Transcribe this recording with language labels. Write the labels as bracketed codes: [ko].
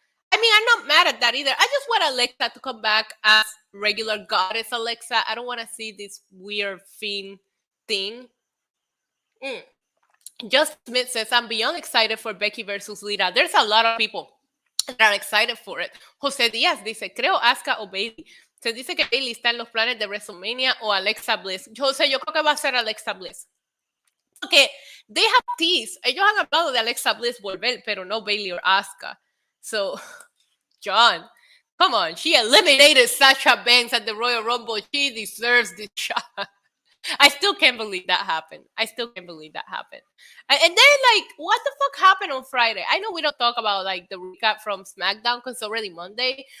[en] I mean, I'm not mad at that either. I just want Alexa to come back as regular goddess Alexa. I don't want to see this weird Fiend thing. Just Smith says, I'm beyond excited for Becky versus Lita. There's a lot of people that are excited for it. [es] José Díaz dice, creo Asuka o Bailey. Se dice que Bailey está en los planes de WrestleMania o Alexa Bliss. José, yo creo que va a ser Alexa Bliss. Porque [en] they have teased. [es] Ellos han hablado de Alexa Bliss volver, pero no Bailey [en] or [es] Asuka. [en] So, John, come on. She eliminated Sasha Banks at the Royal Rumble. She deserves this shot. I still can't believe that happened. And then, like, what the fuck happened on Friday? I know we don't talk about, like, the recap from Smackdown because it's already Monday.